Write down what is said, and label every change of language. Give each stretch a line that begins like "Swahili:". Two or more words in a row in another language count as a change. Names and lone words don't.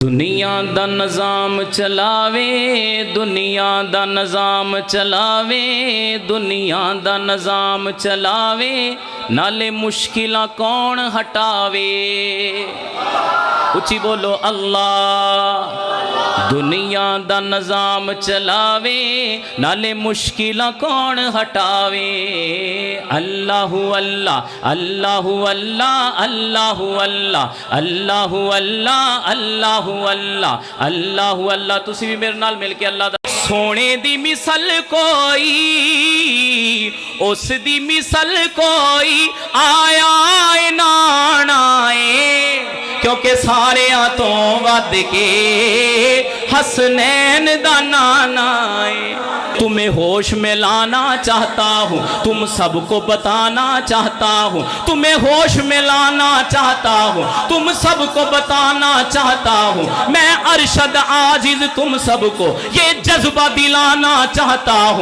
Punjabi: دنیا دا نظام چلاوے، دنیا دا نظام چلاوے، دنیا دا نظام چلاوے، نالے مشکلاں کون ہٹاوے. اُچی بولو اللہ. دنیا دا نظام چلاوے، نالے مشکلاں کون ہٹاوے.
Arabic: الله الله الله الله الله الله الله الله الله الله الله الله.
Punjabi: تسی وی میرے نال مل کے اللہ دا۔ سونے دی مثل کوئی، اس دی مثل کوئی آیا نہ آئے، کیونکہ ساریاں توں ودھ کے حسنین دا نانا اے.
Urdu: تمہیں ہوش میں لانا چاہتا ہوں، تم سب کو بتانا چاہتا ہوں. تمہیں ہوش میں لانا چاہتا ہوں، تم سب کو بتانا چاہتا ہوں. میں ارشد عاجز تم سب کو یہ جذبہ دلانا چاہتا ہوں.